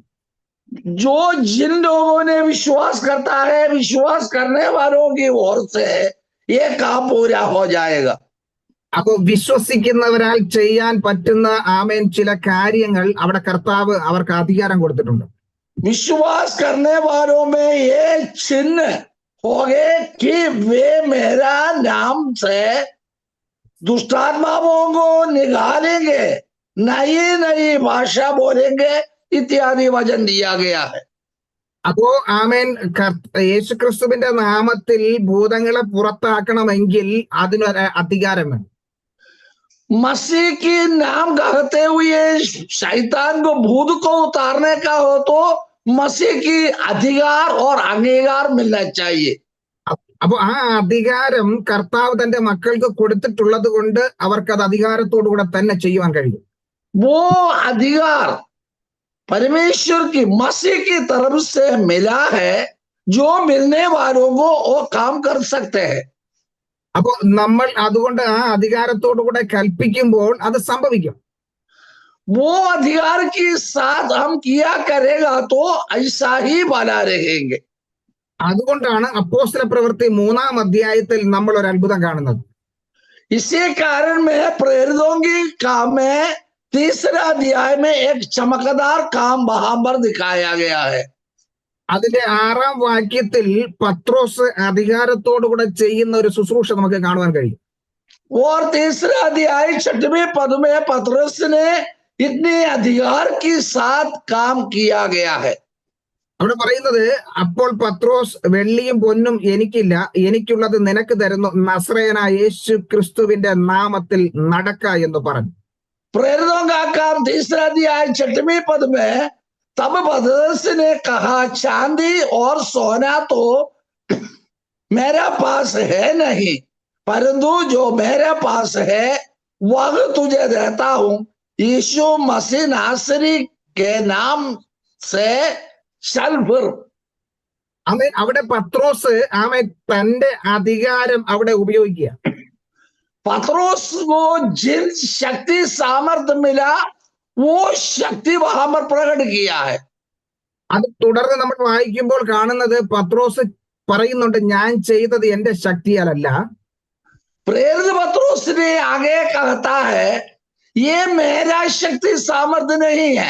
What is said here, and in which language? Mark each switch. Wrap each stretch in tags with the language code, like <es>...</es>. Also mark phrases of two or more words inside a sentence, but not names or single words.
<hi>जो जिन लोगों ने विश्वास करता है, विश्वास करने वालों की ओर से ये काम पूरा हो जाएगा.</hi> <ml>അപ്പൊ വിശ്വസിക്കുന്നവരാൽ ചെയ്യാൻ പറ്റുന്ന ആമേൻ ചില കാര്യങ്ങൾ അവിടെ കർത്താവ് അവർക്ക് അധികാരം കൊടുത്തിട്ടുണ്ട്.</ml> <hi>विश्वास करने वालों में ये चिन्ह हो गए कि वे मेरा नाम से दुष्टात्माओं को निकालेंगे, नई नई भाषा बोलेंगे इत्यादि वचन दिया गया है.</hi> <ml>അപ്പോ ആമേൻ യേശുക്രിസ്തുവിന്റെ നാമത്തിൽ ഭൂതങ്ങളെ പുറത്താക്കണമെങ്കിൽ അതിനൊരു അധികാരം വേണം.</ml> <hi>मसीह की नाम कहते हुए शैतान को, भूत को उतारने का हो तो मसीह की अधिकार और अंगीकार मिलना चाहिए.</hi> <ml>അപ്പൊ ആ അധികാരം കർത്താവ് തന്റെ മക്കൾക്ക് കൊടുത്തിട്ടുള്ളത് കൊണ്ട് അവർക്ക് അത് അധികാരത്തോടുകൂടെ തന്നെ ചെയ്യുവാൻ കഴിയും.</ml> <hi>वो अधिकार परमेश्वर की, मसीह की तरफ से मिला है. जो मिलने वालों को वो काम कर सकते हैं.</hi> <ml>അപ്പൊ നമ്മൾ അതുകൊണ്ട് ആ അധികാരത്തോടുകൂടെ കൽപ്പിക്കുമ്പോൾ അത് സംഭവിക്കും.</ml> <hi>वो अधिकार के साथ हम किया करेगा तो ऐसा ही बना रहेंगे.</hi> <ml>അതുകൊണ്ടാണ് അപ്പോസ്തല പ്രവൃത്തി 3-ാം അധ്യായത്തിൽ നമ്മൾ ഒരു അത്ഭുതം കാണുന്നത്.</ml> <hi>इसी कारण में प्रेरितों की काम में 3रा अध्याय में एक चमकदार काम वहां पर दिखाया गया है.</hi> <ml>അതിന്റെ 6-ാം വാക്യത്തിൽ പത്രോസ് അധികാരത്തോടുകൂടെ ചെയ്യുന്ന ഒരു ശുശ്രൂഷ നമുക്ക് കാണുവാൻ കഴിയും.</ml> <hi>और 3रा अध्याय 6वें पद में पतरस ने इतने अधिकार के साथ काम किया गया है.</hi> <ml>അവിടെ പറയുന്നത്, അപ്പോൾ പത്രോസ് വെള്ളിയും പൊന്നും എനിക്കില്ല, എനിക്കുള്ളത് നിനക്ക് തരുന്നു, നസ്രയനായ യേശു ക്രിസ്തുവിന്റെ നാമത്തിൽ നടക്ക എന്ന് പറഞ്ഞു.</ml> <hi>प्रेरितों का काम 3रा अध्याय 6वें पद में, तब पतरस ने कहा, चांदी और सोना तो मेरा पास है नहीं, परंतु जो मेरे पास है वह तुझे देता हूं. यीशु मसीह नासरी के नाम से चल फिर.</hi> <ml>ആമേൻ. അവിടെ പത്രോസ് ആമേൻ തന്റെ അധികാരം അവിടെ ഉപയോഗിക്കുക.</ml> <hi>पतरस को जिन शक्ति सामर्थ्य मिला वो शक्ति वहां पर प्रकट किया है.</hi> <ml>അത് തുടർന്ന് നമ്മൾ വായിക്കുമ്പോൾ കാണുന്നത് പത്രോസ് പറയുന്നുണ്ട്, ഞാൻ ചെയ്തത് എന്റെ ശക്തിയാലല്ല.</ml> <hi>प्रेरित पतरस ने आगे कहता है, ये मेरा शक्ति सामर्थ्य नहीं है.</hi>